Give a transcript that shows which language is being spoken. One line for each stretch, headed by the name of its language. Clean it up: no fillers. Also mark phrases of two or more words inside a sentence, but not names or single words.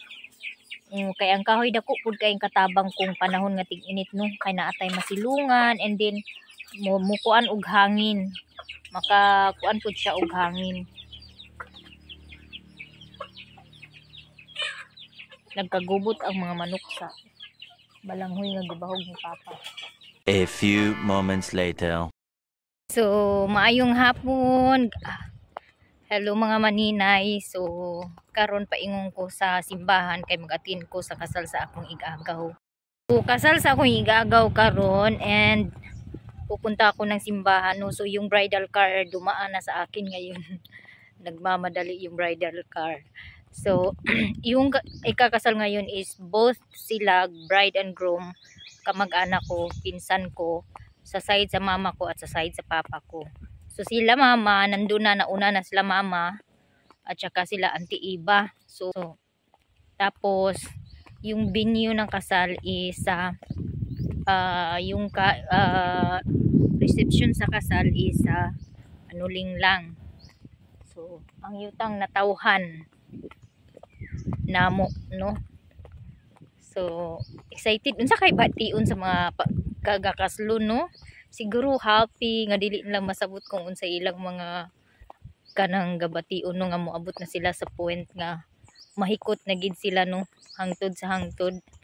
Cebuano: Kay ang kahoy dako pud kay katabang kung panahon nga ting-init no, kay naatay masilungan and then mukuan og hangin. Makakuan pud siya og hangin. Nagkagubot ang mga manok sa balanghoy nga gibahog ni Papa.
English: A few moments later.
Cebuano: So, maayong hapon. Hello mga maninay. So, karon paingon ko sa simbahan kay mag-attend ko sa kasal sa akong igagaw. So, kasal sa akong igagaw karon and
Filipino: pupunta ako ng simbahan.
Cebuano: No?
Filipino: So, yung bridal car dumaan na sa akin ngayon. Nagmamadali yung bridal car. So, yung ikakasal ngayon is both sila,
English: bride and groom,
Filipino: kamag-anak ko, pinsan ko, sa side sa mama ko at sa side sa papa ko. So sila mama, nandun na, nauna na sila mama at saka sila Auntie Iba. So tapos yung venue ng kasal is reception sa kasal is anuling lang.
Cebuano: So ang yutang natauhan namo no. So excited unsa kay bation sa mga kagakaslo no. Siguro happy nga dili lang masabot kung unsa ilang mga kanang gabation no, nga moabot na sila sa point nga mahikot na gid sila no, hangtod sa hangtod.